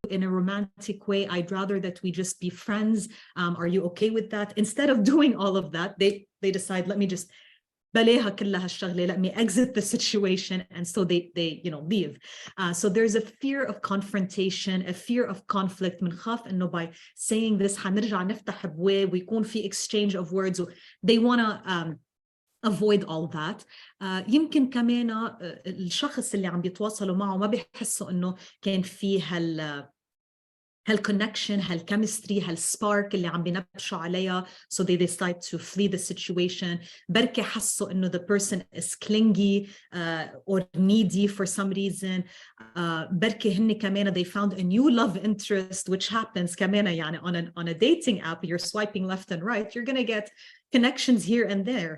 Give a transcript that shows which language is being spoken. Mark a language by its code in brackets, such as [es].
[en] in a romantic way. I'd rather that we just be friends. Are you okay with that? Instead of doing all of that, they decide, let me just [ar] بلاها كل هالشغلة, [en] let me exit the situation, and so they leave. So there's a fear of confrontation, a fear of conflict. [ar] منخاف إنه [en] by saying this [ar] حنرجع نفتح بواب ويكون في [en] exchange of words. They want to avoid all that. [ar] يمكن كمان الشخص اللي عم بيتواصلوا معه ما بيحسوا إنه كان في هالconnection, هالchemistry, هالspark اللي عم بينبشوا عليها, [en] so they decide to flee the situation. [ar] بركي حسوا إنه [en] the person is clingy or needy for some reason. [ar] بركي هن كمان [en] they found a new love interest, which happens [ar] كمان يعني [en] on a dating app. You're swiping left and right, you're gonna get connections here and there.